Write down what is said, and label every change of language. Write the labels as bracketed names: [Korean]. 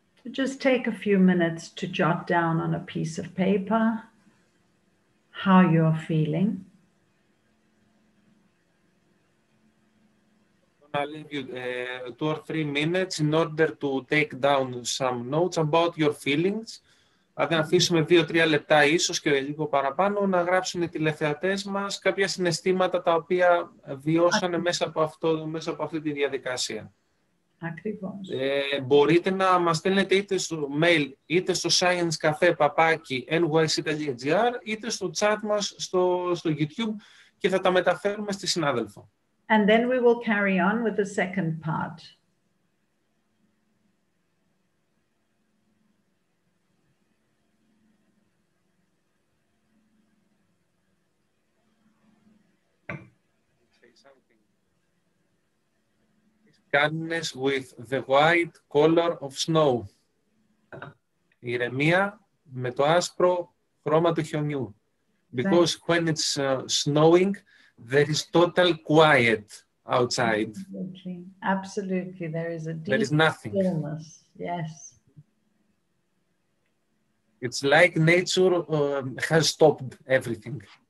[English] Just take a few minutes to jot down on a piece of paper how you're feeling. I'll leave you 2 or 3 minutes in order to take down some notes about your feelings. [Greek] Αν αφήσουμε 2-3 λεπτά ίσως και λίγο παραπάνω να γράψουν οι τηλεθεατές μας κάποια συναισθήματα τα οποία βιώσανε μέσα από αυτή τη διαδικασία. Ακριβώς. Μπορείτε να μας στέλνετε είτε στο mail είτε στο sciencecafe@nyc.gr είτε στο chat μας στο YouTube και θα τα μεταφέρουμε στη συνάδελφο. [English] And then we will carry on with the second part. Kindness with the white color of snow. [Greek] Ηρεμία με το άσπρο χρώμα του χιονιού. [English] Because when it's snowing, there is total quiet outside. Absolutely. Absolutely. There is a deep There is nothing. stillness. Yes. It's like nature has stopped everything.